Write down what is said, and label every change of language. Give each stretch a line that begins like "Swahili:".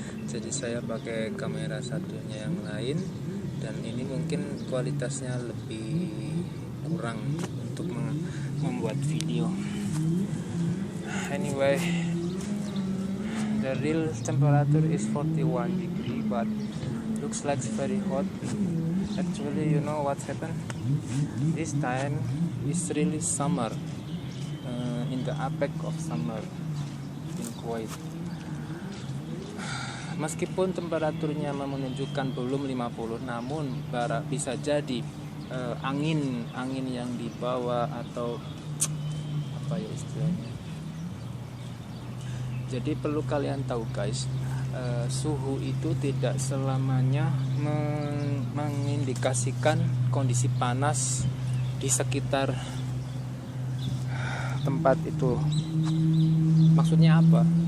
Indonesian: Jadi saya pakai kamera satunya yang lain, dan ini mungkin kualitasnya lebih kurang untuk membuat video.
English: Anyway, the real temperature is 41 degree, but looks like very hot. Actually, you know what happened? This time is really summer, in the apex of summer in Kuwait.
Indonesian: Meskipun temperaturnya menunjukkan belum 50, namun bisa jadi angin yang dibawa atau apa ya istilahnya. Jadi perlu kalian tahu guys, suhu itu tidak selamanya mengindikasikan kondisi panas di sekitar tempat itu. Maksudnya apa?